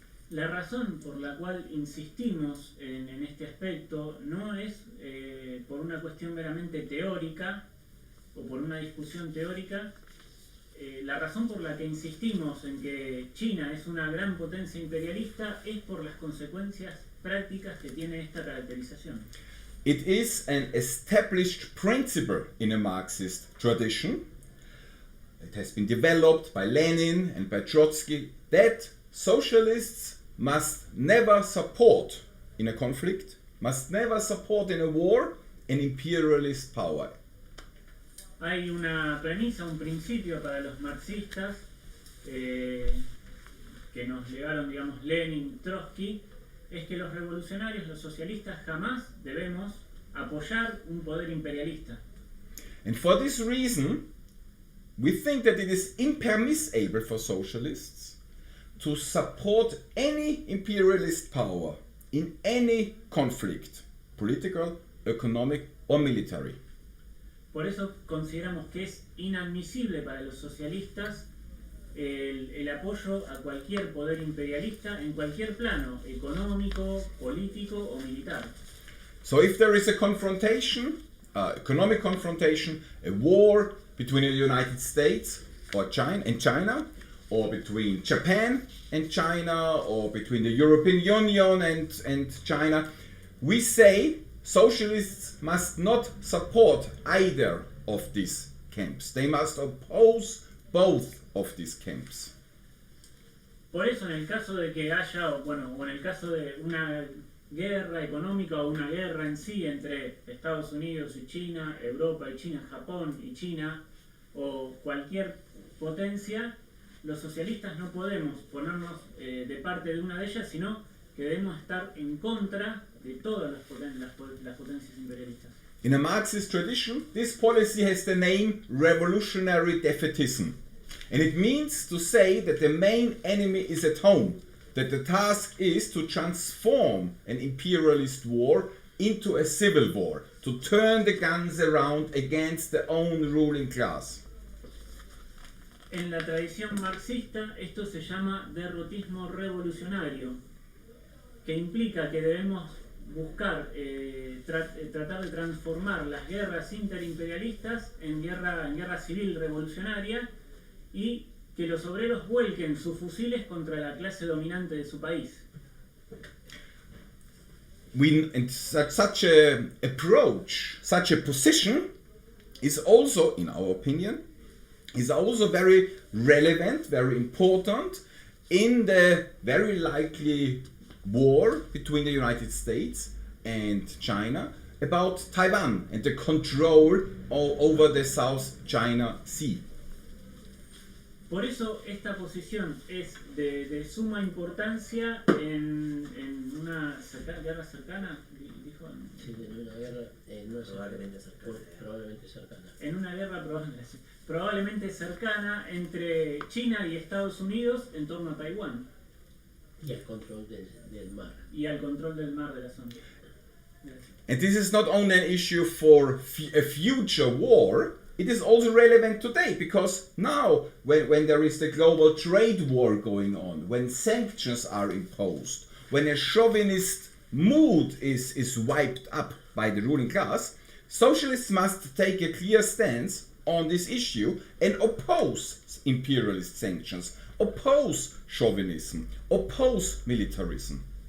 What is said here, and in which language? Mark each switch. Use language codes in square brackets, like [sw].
[es] La razón por la cual insistimos en este aspecto no es por una cuestión meramente teórica o por una discusión teórica. La razón por la que insistimos en que China es una gran potencia imperialista es por las consecuencias prácticas que tiene esta caracterización. [en] It is an established principle in a Marxist tradition. It has been developed by Lenin and by Trotsky that socialists must never support in a conflict, must never support in a war, an imperialist power. [es] Hay una premisa, un principio para los marxistas que nos legaron, digamos, Lenin, Trotsky, es que los revolucionarios, los socialistas, jamás debemos apoyar un poder imperialista. [en] And for this reason, we think that it is impermissible for socialists to support any imperialist power in any conflict, political, economic or military. [es] Por eso consideramos que es inadmisible para los socialistas el apoyo a cualquier poder imperialista en cualquier plano, económico, político o militar. [en] So if there is a confrontation, economic confrontation, a war between the United States or China, or between Japan and China, or between the European Union and China, we say socialists must not support either of these camps. They must oppose both of these camps. [es] Por eso, en el caso de que haya, o en el caso de una guerra económica o una guerra en sí entre Estados Unidos y China, Europa y China, Japón y China, o cualquier potencia, los socialistas no podemos ponernos de parte de una de ellas, sino que debemos estar en contra de todas las potencias imperialistas. [en] In a Marxist tradition, this policy has the name revolutionary defeatism. And it means to say that the main enemy is at home, that the task is to transform an imperialist war into a civil war, to turn the guns around against their own ruling class. [es] En la tradición marxista esto se llama derrotismo revolucionario, que implica que debemos buscar tratar de transformar las guerras interimperialistas en guerra civil revolucionaria y que los obreros vuelquen sus fusiles contra la clase dominante de su país. [en] And such a approach, such a position is also, in our opinion, is also very relevant, very important in the very likely war between the United States and China about Taiwan and the control over the South China Sea. [es] Por eso esta posición es de suma importancia en una guerra cercana, dijo. Sí, en una guerra probablemente cercana. En una guerra probablemente cercana entre China y Estados Unidos en torno a Taiwán. Y al control del mar. Y al control del mar de la zona. [en] And this is not only an issue for a future war, it is also relevant today, because now when there is the global trade war going on, when sanctions are imposed, when a chauvinist mood is wiped up by the ruling class, socialists must take a clear stance on this issue and oppose imperialist sanctions, oppose chauvinism, oppose militarism.